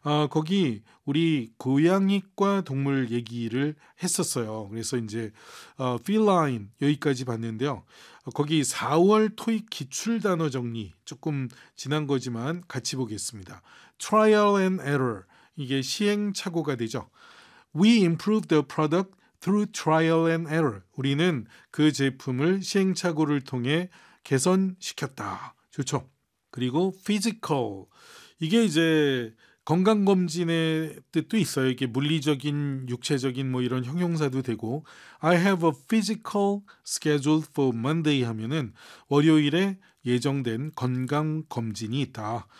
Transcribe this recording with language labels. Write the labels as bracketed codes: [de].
[ko] 거기 우리 고양이과 동물 얘기를 했었어요. 그래서 이제 feline 여기까지 봤는데요. 거기 4월 토익 기출 단어 정리 조금 지난 거지만 같이 보겠습니다. Trial and error, 이게 시행착오가 되죠. [en] We improve the product through trial and error. [ko] 우리는 그 제품을 시행착오를 통해 개선시켰다. 좋죠. 그리고 physical. 이게 이제 건강검진의 뜻도 있어요. 이게 물리적인, 육체적인 뭐 이런 형용사도 되고. [en] I have a physical scheduled for Monday [ko] 하면은 월요일에 예정된 건강검진이 있다.